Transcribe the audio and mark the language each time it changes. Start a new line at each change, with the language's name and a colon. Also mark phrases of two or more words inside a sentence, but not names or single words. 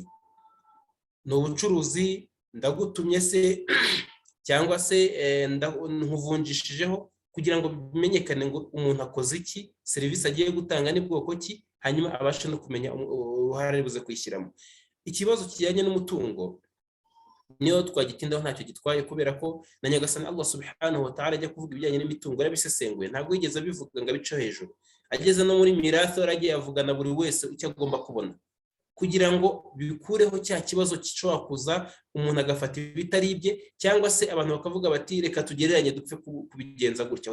Kinyarwanda: Ni ubucuruzi, ndagutumye se cyangwa se nkuvunjishijeho kugira ngo bimenyekane ngo umuntu akoze iki, serivisi agiye gutanga ni bwoko ki, hanyuma abashe no kumenya uruhare ribuze kwishyiramo. Ikibazo kijyanye n'umutungo niyo twagitindaho ntacyo gitwaye, kubera ko na Nyagasani
Arabic: الله سبحانه وتعالى
Kinyarwanda: ajya kuvuga ibijyanye n'imitungo yarabisesenguye, ntabwo yigeze abivuga ngo abice hejuru. Ageze no muri mirathi aragiye avugana buri wese icyo agomba kubona. kugira ngo bikureho cya kibazo gishobora kuza umuntu agafata ibitari ibye, cyangwa se abantu bakavuga bati reka tugereranye dupfe kubigenza gutya.